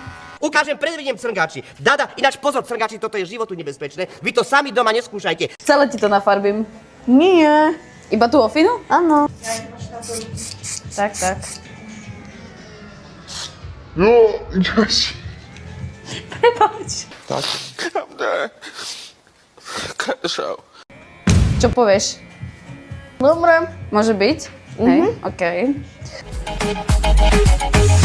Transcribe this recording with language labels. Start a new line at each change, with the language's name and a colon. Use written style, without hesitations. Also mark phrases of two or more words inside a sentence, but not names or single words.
Slovak: Ukážem, predvediem crngáči. Dada, ináč pozor, crngáči, toto je životu nebezpečné. Vy to sami doma neskúšajte. Celé ti to nafarbím. Nie. Iba tú ofinu? Áno. Tak. No, Josh. Prepáč.
English: I'm done. Cut the show.
Slovak: Čo povieš? Dobre. Môže byť? Hej, okej.